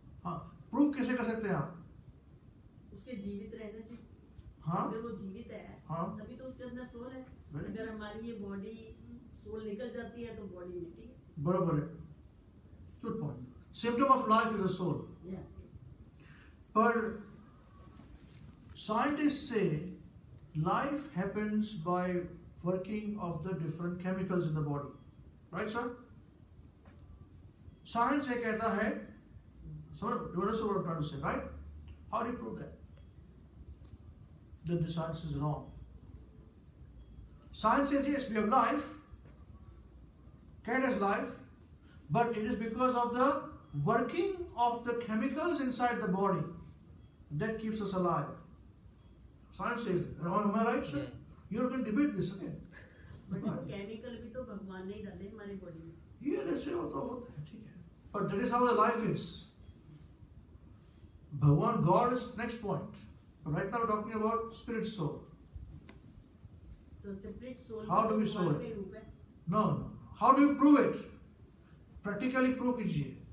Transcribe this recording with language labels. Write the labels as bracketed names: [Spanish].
[Hindi] हाँ, प्रूफ कैसे कर सकते हैं आप? उसके जीवित रहने से. हाँ, अगर वो जीवित है, हाँ, तभी तो उसके अंदर soul है. [English] Very [Hindi] अगर हमारी ये body soul निकल जाती है तो body मिट्टी है. बराबर है. [English] Good point. Symptom of life is a soul. Yeah. But scientists say life happens by working of the different chemicals in the body. Right, sir? Science [Hindi] ये कहता है, [English] you understand what I'm trying to say, right? How do you prove that? That the science is wrong. Science says yes, we have life, cat has life, but it is because of the working of the chemicals inside the body that keeps us alive. Science says it. Am I right, sir? You can debate this again. [Hindi] But वो chemical भी तो भगवान ने ही डाले हमारी body में. [English] Yeah, let's say [Hindi] होता है, ठीक है. [English] But that is how the life is. Bhagwan, God is next point. But right now we're talking about spirit soul. तो split soul. How do we show [Hindi] भगवान [English] it? [Hindi] के रूप है. [English] No. How do you prove it? Practically prove कीजिए.